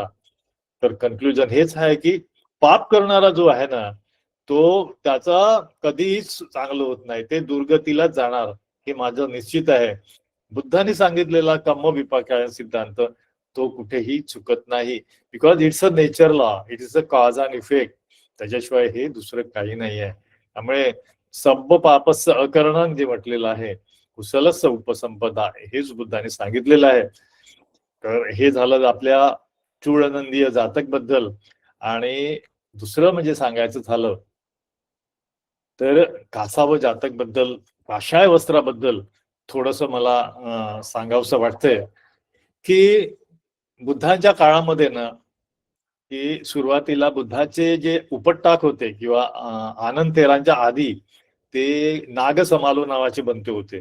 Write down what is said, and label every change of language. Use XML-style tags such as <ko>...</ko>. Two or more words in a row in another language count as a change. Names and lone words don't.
<mr>तर कन्क्लुजन हेच आहे की पाप करणारा जो आहे ना, तो त्याचा कधीच चांगलं होत नाही, ते दुर्गतीलाच जाणार, हे माझं निश्चित आहे. बुद्धाने सांगितलेला कर्मविपाक सिद्धांत तो कुठेही चुकत नाही.</mr> <en>Because it's a nature law, it is a cause and effect.</en> <mr>त्याच्याशिवाय हे दुसरं काही नाही आहे. त्यामुळे</mr> <pi>सब्ब पापस्य अकरणं</pi> <mr>जे म्हटलेलं आहे,</mr> <pi>कुशलस्य उपसंपदा,</pi> <mr>हेच बुद्धाने सांगितलेलं आहे. तर हे झालं आपल्या चूळनंदीय जातक बद्दल. आणि दुसरं म्हणजे सांगायचं झालं तर कासाव जातक बद्दल, काशाय वस्त्राबद्दल थोडस मला सांगावंसं वाटतंय की बुद्धांच्या काळामध्ये ना, की सुरुवातीला बुद्धाचे जे उपटटाक होते किंवा आनंद तेरांच्या आधी ते नाग समालो नावाचे बनते होते.</mr>